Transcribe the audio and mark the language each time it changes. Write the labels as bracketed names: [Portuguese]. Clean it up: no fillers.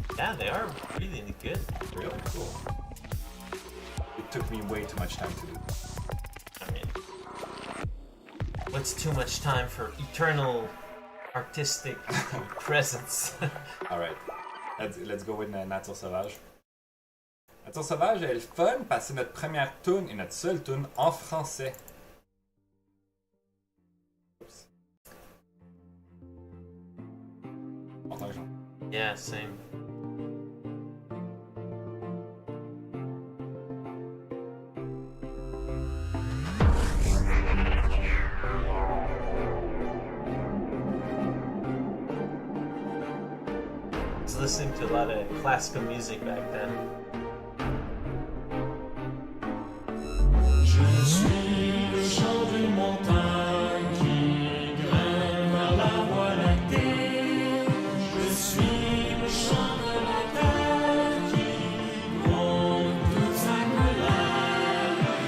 [English] Yeah, they are really good. Really cool. It took me way too much time to do. I mean, what's too much time for eternal artistic presence? Alright, let's go with Nature Sauvage. [French] Nature Sauvage est le fun parce que c'est notre première tune et notre seule tune en français. Oups. Entends, Jean. [English] Yeah, same. I was listening to a lot of classical music back then. [French] Je suis le chant d'une montagne qui grimpe vers la voie lactée. Je suis le chant de la terre qui monte toute sa colère.